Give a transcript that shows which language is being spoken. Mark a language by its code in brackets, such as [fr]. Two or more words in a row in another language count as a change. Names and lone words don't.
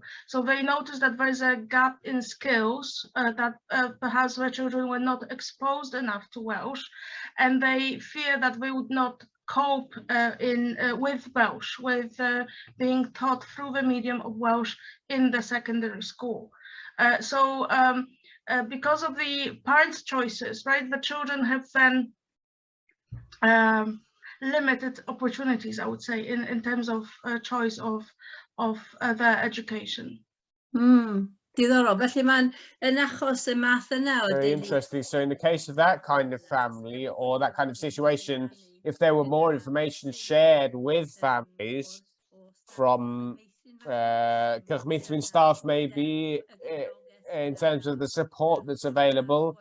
[en] So they notice that there's a gap in skills, that perhaps their children were not exposed enough to Welsh, and they fear that they would not cope with Welsh, with being taught through the medium of Welsh in the secondary school. Because of the parents' choices, right, the children have then limited opportunities, I would say, in terms of choice of their education. [cy] Diddorol. Felly mae'n yn achos y math yna o [en] Very interesting. So in the case of that kind of family or that kind of situation, if there were more information shared with families from Welsh-medium staff, maybe in terms of the support that's available.